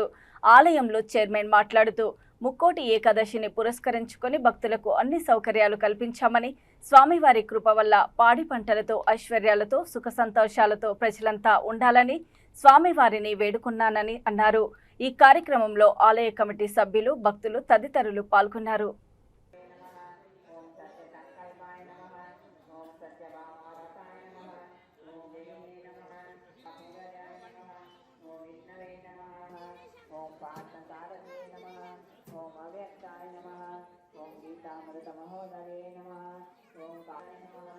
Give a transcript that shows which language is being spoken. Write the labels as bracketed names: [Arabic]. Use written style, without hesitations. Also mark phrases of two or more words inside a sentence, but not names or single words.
[Telugu] ఆలయంలో చైర్మన్ మాట్లాడుతూ ముక్కోటి ఏకాదశిని పురస్కరించుకొని భక్తులకు అన్ని సౌకర్యాలు కల్పించామని, స్వామివారి కృప వల్ల పాడి పంటలతో ఐశ్వర్యాలతో సుఖ సంతోషాలతో ప్రజలంతా ఉండాలని స్వామివారిని వేడుకున్నానని అన్నారు. ఈ కార్యక్రమంలో ఆలయ కమిటీ సభ్యులు, భక్తులు తదితరులు పాల్గొన్నారు. [Sanskrit] ओम अव्यक्ताय नमः। ओम गीतामृत महोदरे नमः। ओम काय नमः।